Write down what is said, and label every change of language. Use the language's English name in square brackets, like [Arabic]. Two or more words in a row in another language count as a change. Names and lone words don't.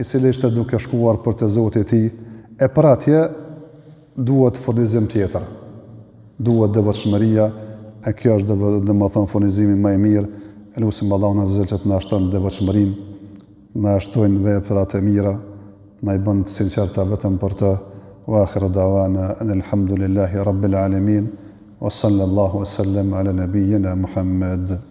[Albanian] cili ishte duke shkuar për të Zotit e tij, e për atje duhet furnizim tjetër, duhet devotshmëria, e kjo është dhe më thonë furnizimi më i mirë, e lusim Allahun [Arabic] عز وجل [Albanian] që të na shton devotshmërinë, na shtojnë veprat e mira, na i bën të sinqerta vetëm për të, [Arabic] وآخر دعوانا الحمد لله رب العالمين، وصلى الله وسلم على نبينا محمد.